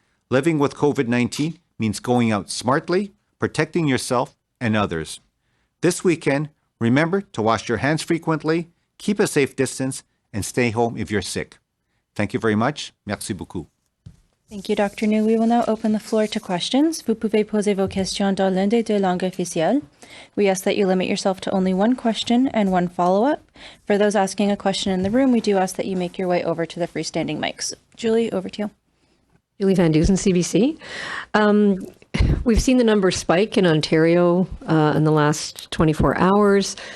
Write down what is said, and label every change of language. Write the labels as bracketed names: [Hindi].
[English] Living with COVID-19 means going out smartly, protecting yourself and others. This weekend, remember to wash your hands frequently, keep a safe distance, and stay home if you're sick. Thank you very much. [French] Merci beaucoup. [English] Thank you, Dr. New. We will now open the floor to questions. [French] Vous pouvez poser vos questions dans l'une des deux langues officielles. [English] We ask that you limit yourself to only one question and one follow-up. For those asking a question in the room, we do ask that you make your way over to the freestanding mics. Julie, over to you. Julie Van Dusen, CBC. We've seen the numbers spike in Ontario in the last 24 hours.